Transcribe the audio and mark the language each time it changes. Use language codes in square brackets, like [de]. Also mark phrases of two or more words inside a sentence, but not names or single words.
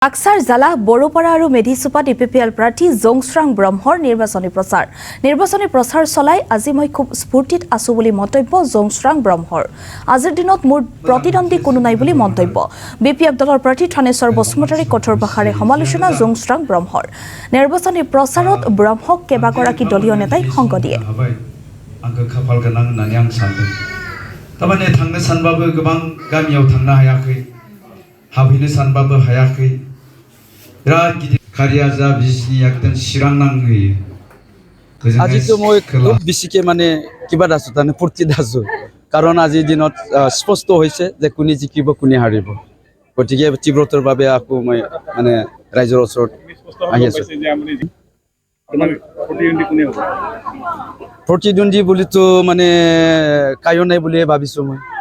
[as] আকসাৰ জালা বড়োপাৰা আৰু মেধিচুপাত ইপিপিএল প্ৰাৰ্থী জংশ্ৰাং ব্ৰহ্মৰ নিৰ্বাচনী প্ৰচাৰ চলাই আজি মই খুব স্ফূৰ্তিত আছো বুলি মন্তব্য জংশ্ৰাং ব্ৰহ্মৰ। আজিৰ দিনত মোৰ প্ৰতিদ্বন্দ্বী কোনো নাই বুলি মন্তব্য। বিপিএফ দলৰ প্ৰাৰ্থী থানেশ্বৰ বসুমতাৰীৰ কঠোৰ ভাষাৰে সমালোচনা জংশ্ৰাং ব্ৰহ্মৰ। নিৰ্বাচনী প্ৰচাৰত ব্ৰহ্মক কেইবাগৰাকী দলীয় নেতাই সংগ দিয়ে। [brx] आंखौ खाफाल गोनां होननानै आं सानदों। थारमाने थांनो सानबाबो गोबां गामियाव थांनो हायाखै, हाबहैनो सानबाबो हायाखै। बिराद गिदिर खारिया जा बिजनि एकदम चिरां नांहैयो। [as] আজিতো মই খুব বেছিকে মানে কিবা আছো তাৰমানে ফূৰ্তিত আছো, কাৰণ আজিৰ দিনত স্পষ্ট হৈছে যে কোনে জিকিব কোনে হাৰিব। গতিকে তীব্ৰতাৰ বাবে আকৌ মই মানে ৰাইজৰ ওচৰত আহি আছো। প্ৰতিদ্বন্দ্বী বুলিতো মানে কায়ো নাই বুলিয়ে ভাবিছো মই।